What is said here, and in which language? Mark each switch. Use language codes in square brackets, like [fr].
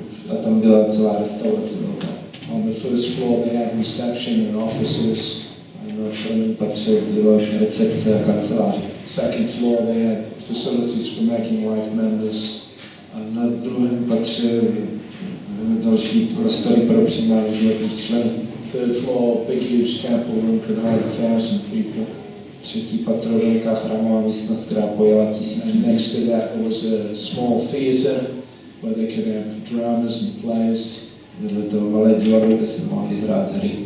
[cs] A tam byla celá restaurace velká. [en] On the first floor they had reception and offices. [cs] A na prvním patře byla recepce a kanceláře. [en] Second floor they had facilities for making life members. [cs] A na druhém patře další prostory pro přijímání životních členů. [en] Third floor, big huge temple room could hold 1,000 people. [cs] Třetí patro, velká chrámová místnost, která pojala 1000 [en] And [cs] lidí. [en] next to that there was a small theater where they could have dramas and plays. [cs] Vedle toho malé divadlo, kde se mohli hrát hry.